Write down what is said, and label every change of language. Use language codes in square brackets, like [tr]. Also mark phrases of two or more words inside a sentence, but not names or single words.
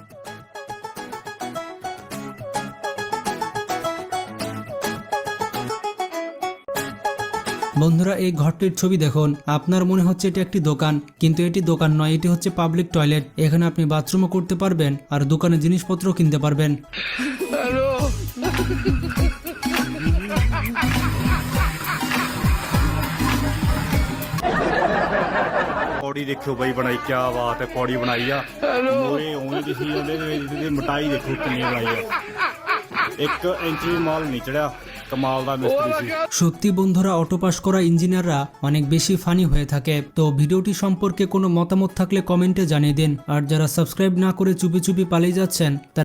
[bn] বন্ধুরা এই ঘরটির ছবি দেখুন। আপনার মনে হচ্ছে এটি একটি দোকান, কিন্তু এটি দোকান নয়, এটি হচ্ছে [en] public toilet. [bn] এখানে আপনি বাথরুমও করতে পারবেন আর দোকানে জিনিসপত্র কিনতে পারবেন। [pa] ਪੌੜੀ ਦੇਖੋ ਬਈ ਬਣਾਈ, [hi] क्या बात है, [pa] ਪੌੜੀ ਬਣਾਈ ਆ ਮੋਏ ਉਵੇਂ ਦਿਖੀ ਜਾਂਦੇ ਤੇ ਮੋਟਾਈ ਦੇਖੋ ਕਿੰਨੀ ਬਣਾਈ ਆ, 1 ਇੰਚ ਭੀ ਮਾਲ ਨਹੀਂ ਚੜ੍ਹਿਆ। ਕਮਾਲ ਦਾ ਮਿਸਤਰੀ ਸੀ। [bn] সত্যি বন্ধুরা [en] auto pass [bn] করা ইঞ্জিনিয়াররা অনেক বেশি ফানি হয়ে থাকে। তো ভিডিওটি সম্পর্কে কোনো মতামত থাকলে কমেন্টে জানিয়ে দিন। আর যারা সাবস্ক্রাইব না করে চুপি চুপি পালিয়ে যাচ্ছেন